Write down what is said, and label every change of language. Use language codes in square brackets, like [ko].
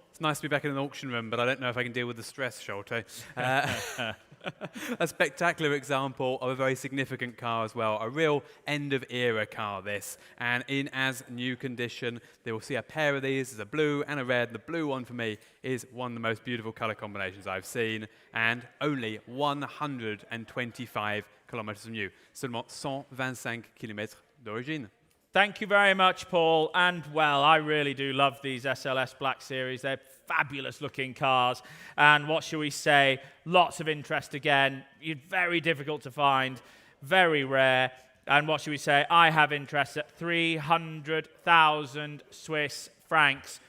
[en] It's nice to be back in an auction room, but I don't know if I can deal with the stress, Schulte. A spectacular example of a very significant car as well. A real end-of-era car, this. And in as new condition, they will see a pair of these. There's a blue and a red. The blue one, for me, is one of the most beautiful colour combinations I've seen. And only 125 kilometers from new. [fr] Seulement 125 kilomètres d'origine. [en] Thank you very much, Paul. And, well, I really do love these SLS Black Series. They're fabulous-looking cars. And what shall we say? Lots of interest again. Very difficult to find. Very rare. And what shall we say? I have interest at 300,000 Swiss francs.